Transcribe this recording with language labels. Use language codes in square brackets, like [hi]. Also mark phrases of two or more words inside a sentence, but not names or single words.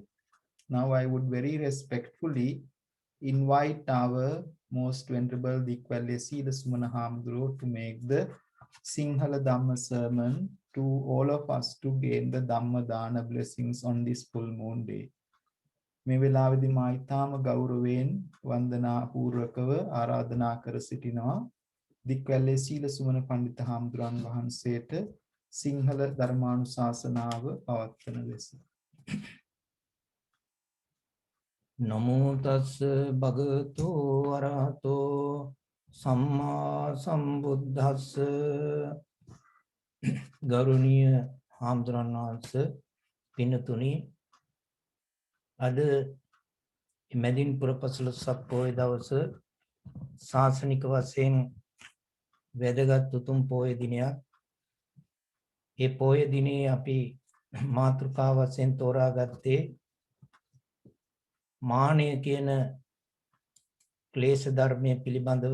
[en] Now I would very respectfully invite our most venerable Dikwale Sila Sumana Hamduro to make the Sinhala Dhamma sermon to all of us to gain the Dhamma Dana blessings on this full moon day. [si] මේ වෙලාවේදී මා ඊටාම ගෞරවයෙන් වන්දනා පූර්වකව ආරාධනා කර සිටිනවා දික්වැල්ලේ සීල සුමන පඬිතු හාමුදුරන් වහන්සේට සිංහල ධර්මානුශාසනාව පවත්වන ලෙස. [pi] නමෝ තස්ස භගවතෝ අරහතෝ සම්මා සම්බුද්දස්ස. [si] ගෞරවනීය හාමුදුරන් වහන්සේ පින්තුනි අද මැදින් පුර පසළොස්වක පොහොය දවස ශාසනික වශයෙන් වැදගත් උතුම් පොහොය දිනයක්. ඒ පොහොය දිනේ අපි මාතෘකා වශයෙන් තෝරාගත්තේ මානය කියන ක්ලේශ ධර්මයේ පිළිබඳව.